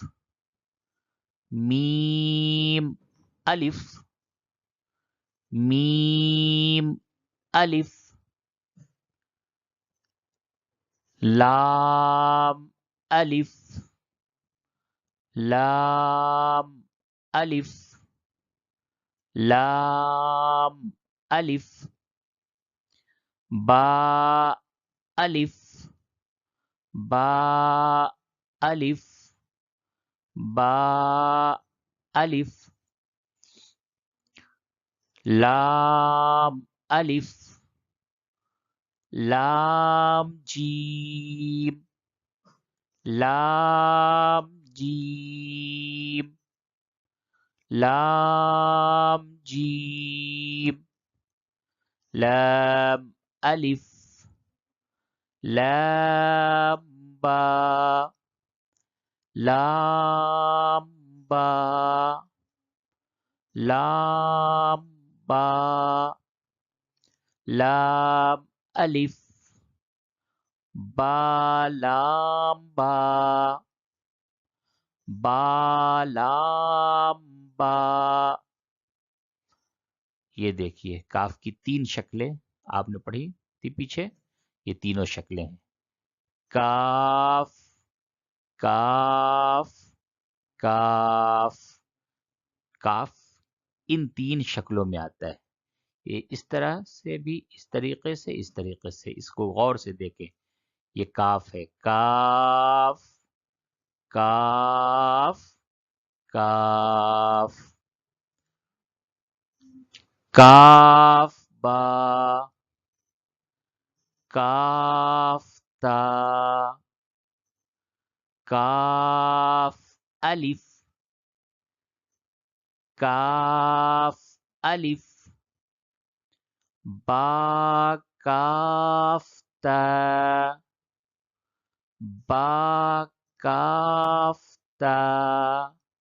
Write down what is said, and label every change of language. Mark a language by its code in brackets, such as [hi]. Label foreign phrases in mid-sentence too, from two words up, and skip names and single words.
[ur] میم الف میم الف لام الف لام الف لام الف با الف با الف با الف لام الف لام جیم لام جیم لام جیم لام الف لام با لام با لام با لام الف با لام با با لام با. یہ دیکھیے کاف کی تین شکلیں آپ نے پڑھی تھی پیچھے، یہ تینوں شکلیں ہیں، کاف کاف کاف کاف ان تین شکلوں میں آتا ہے. یہ اس طرح سے بھی، اس طریقے سے، اس طریقے سے، اس کو غور سے دیکھیں. یہ کاف ہے، کاف کاف کاف کاف با کاف تا کاف الف کاف الف با کاف تا با کاف تا